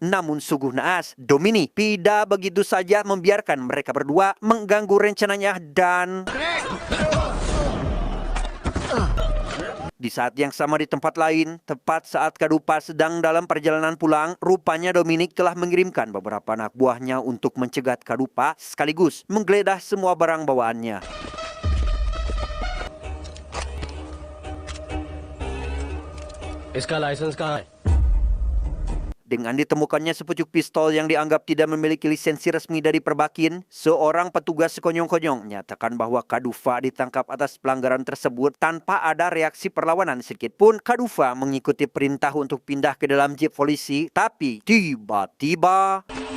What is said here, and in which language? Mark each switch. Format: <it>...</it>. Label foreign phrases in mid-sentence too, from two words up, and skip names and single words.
<id>Namun sungguh naas, Dominic tidak begitu saja membiarkan mereka berdua mengganggu rencananya dan... Di saat yang sama di tempat lain, tepat saat Kadufa sedang dalam perjalanan pulang, rupanya Dominic telah mengirimkan beberapa anak buahnya untuk mencegat Kadufa sekaligus menggeledah semua barang bawaannya.</id> <hi>इसका लाइसेंस कहाँ है?</hi> <id>Dengan ditemukannya sepucuk pistol yang dianggap tidak memiliki lisensi resmi dari Perbakin, seorang petugas sekonyong-konyong menyatakan bahwa Kadufa ditangkap atas pelanggaran tersebut tanpa ada reaksi perlawanan sedikit pun. Kadufa mengikuti perintah untuk pindah ke dalam jeep polisi, tapi tiba-tiba...</id>